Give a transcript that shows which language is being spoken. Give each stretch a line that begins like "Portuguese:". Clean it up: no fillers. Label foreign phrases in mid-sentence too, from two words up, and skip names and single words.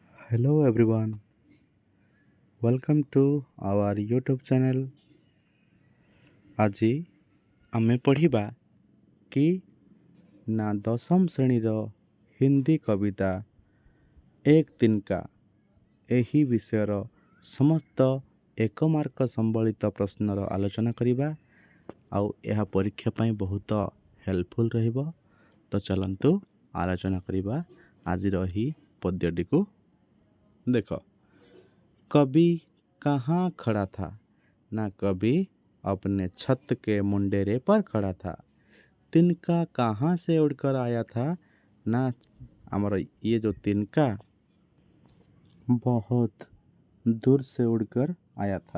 English: Hello everyone, welcome to our YouTube channel।
Odia: ଆଜି ଆମେ ପଢ଼ିବା କି ନା ଦଶମ ଶ୍ରେଣୀର ହିନ୍ଦୀ କବିତା ଏକ ତିନକା ଏହି ବିଷୟର ସମସ୍ତ ଏକ ମାର୍କ ସମ୍ବଳିତ ପ୍ରଶ୍ନର ଆଲୋଚନା କରିବା ଆଉ ଏହା ପରୀକ୍ଷା ପାଇଁ ବହୁତ ହେଲ୍ପଫୁଲ୍ ରହିବ। ତ ଚାଲନ୍ତୁ ଆଲୋଚନା କରିବା ଆଜିର ଏହି ପଦ୍ୟଟିକୁ।
Hindi: देखो, कभी कहाँ खड़ा था ना कभी अपने छत के मुंडेरे पर खड़ा था। तिनका कहाँ से उड़कर आया था ना हमारा ये जो तिनका बहुत दूर से उड़कर आया था।